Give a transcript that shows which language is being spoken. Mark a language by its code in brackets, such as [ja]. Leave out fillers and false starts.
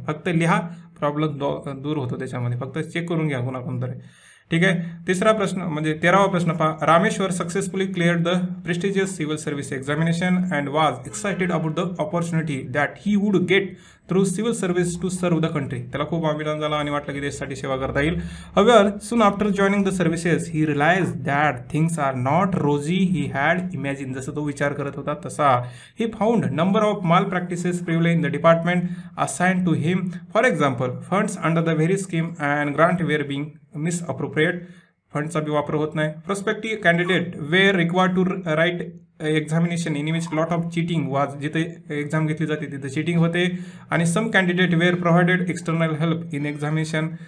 [mr] फक्त लिहा, प्रॉब्लेम दूर होतो त्याच्यामध्ये. फक्त चेक करून घ्या कोणाकोणतरी. ठीक आहे. तिसरा प्रश्न म्हणजे 13वा प्रश्न पहा. [en] Rameshwar successfully cleared the prestigious civil service examination and was excited about the opportunity that he would get through civil service to serve the country. [mr] त्याला खूप अभिमान झाला आणि वाटलं की देशासाठी सेवा करता येईल. [en] However, soon after joining the services, he realized that things are not rosy he had imagined. [mr] जसं तो विचार करत होता तसा. [en] He found number of malpractices prevalent in the department assigned to him. For example, funds under the very scheme and grant were being misappropriated. [mr] फंडचा बी वापर होत नाही. [en] Prospective candidate were required to write examination in which lot of cheating was. [mr] जिथे exam घेतली जाते तिथे cheating होते. [en] आणि some candidate were provided external help in examination.